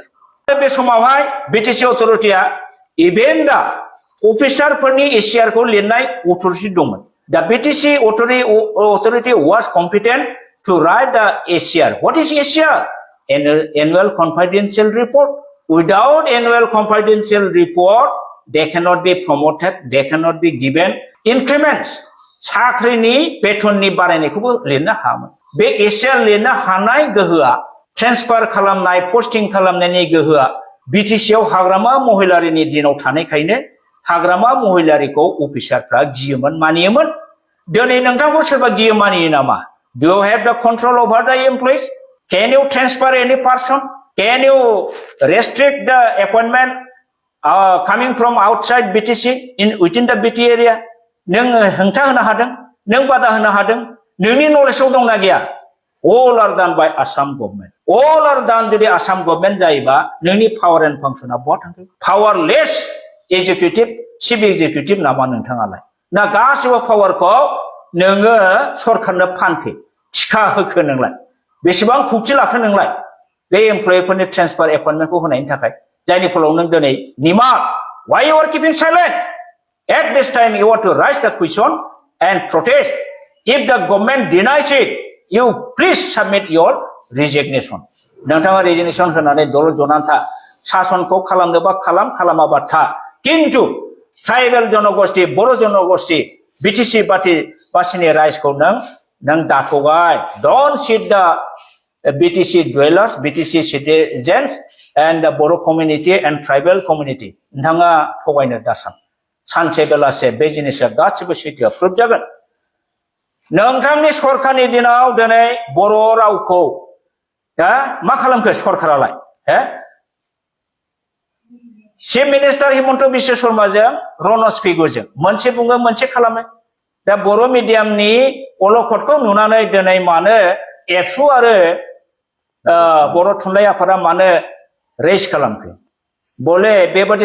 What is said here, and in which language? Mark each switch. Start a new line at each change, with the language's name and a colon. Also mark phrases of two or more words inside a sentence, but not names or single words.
Bodo: बे समावहाय बीटीसी अथरिटिया इभेन दा अफिसारफोरनि एसियारखौ लिरनाय अथरिटि दंमोन.
English: The BTC authority was competent to write the ACR. What is ACR? Annual confidential report. Without annual confidential report, they cannot be promoted, they cannot be given increments.
Bodo: साख्रिनि बेथननि बारायनायखौबो लिरनो हायामोन. बे ACR लिरनो हानाय गोहोआ, ट्रेन्सफार खालामनाय, पोस्टिं खालामनायनि गोहोआ बीटीसीआव हाग्रामा महिलारिनि दिनाव थानायखायनो हाग्रामा महिलारिखौ अफिसारफ्रा गियोमोन, मानियोमोन. दिनै नोंथांखौ सोरबा गियो मानियो नामा?
English: Do you have the control over the employees? Can you transfer any person? Can you restrict the appointment coming from outside BTC within the BT area?
Bodo: नों हेंथा होनो हादों, नों बादा होनो हादों, नोंनि नलेजआव दंना गैया?
English: All are done by Assam government. All are done
Bodo: जुदि आसाम गभर्नमेन्ट जायोबा नोंनि पावार एन्ड फांसना बहा थांखो?
English: powerless executive, chief executive
Bodo: नामा नोंथाङालाय? ना गासिबो पावारखौ नोङो सरकारनो फानखो, थिखा होखो नोंलाय? बेसेबां खौथि लाखो नोंलाय बे एमप्लयिफोरनि ट्रेन्सफार एपइन्टमेन्टखौ होनायनि थाखाय? जायनि फलाव नों दिनै निमा,
English: why you are keeping silent? At this time, you have to raise the question and protest. If the government denies it, you please submit your resignation.
Bodo: नोंथाङा resignation होनानै दल जनानै था शासनखौ खालामनोबा खालाम खालामाबा था किन्तु ट्राइबेल जनगोष्ठी बर' जनगोष्ठी बिटिसि बासिनि राइट्सखौ नों दाथ'बाय
English: don't cheat the BTC dwellers, BTC citizens and the Boro community and tribal community.
Bodo: नोंथाङा थगायनो दासान सानसे बेलासे बे जिनिसा गासिबो सैथोआ प्रुफ जागोन नोंथांनि सरखारनि दिनाव दिनै बर' रावखौ मा खालामखो सरखारालाय
English: chief minister
Bodo: हिमन्त बिश्व शर्माजों रनज पेगुजों मोनसे बुङो मोनसे खालामो दा बर' मिडियामनि अलखदखौ नुनानै दिनै मानो एबसु आरो बर' थुनलाइ आफादा मानो रेज खालामखो बले बेबादि